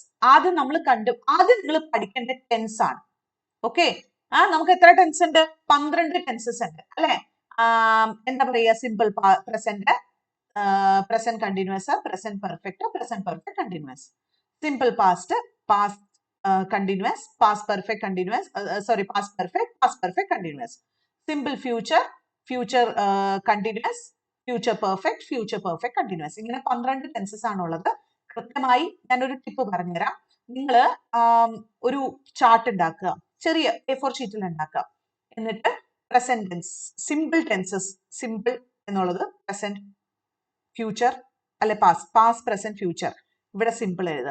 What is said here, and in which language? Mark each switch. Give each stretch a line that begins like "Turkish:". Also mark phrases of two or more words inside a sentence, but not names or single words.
Malayalam: ആദ്യം നമ്മൾ ആദ്യം നിങ്ങൾ പഠിക്കേണ്ട ടെൻസ് ആണ്. ഓക്കെ, നമുക്ക് എത്ര ടെൻസ് ഉണ്ട്? 12 ടെൻസസ് ഉണ്ട് അല്ലെ? എന്താ പറയാ?
English: simple present, present continuous, present perfect, present perfect continuous, simple past, past continuous, past perfect continuous, sorry, past perfect continuous, simple future, future continuous, future perfect continuous.
Malayalam: ഇങ്ങനെ 12 ടെൻസസ് ആണുള്ളത്. കൃത്യമായി ഞാനൊരു ടിപ്പ് പറഞ്ഞുതരാം. നിങ്ങൾ ഒരു ചാർട്ട് ഉണ്ടാക്കുക, ചെറിയ A4 ഷീറ്റിൽ ഉണ്ടാക്കുക.
English: എന്നിട്ട് present tense, simple tenses, simple എന്നുള്ളത് present, future അല്ലെ past present future, ഇവിടെ സിമ്പിൾ എഴുതുക.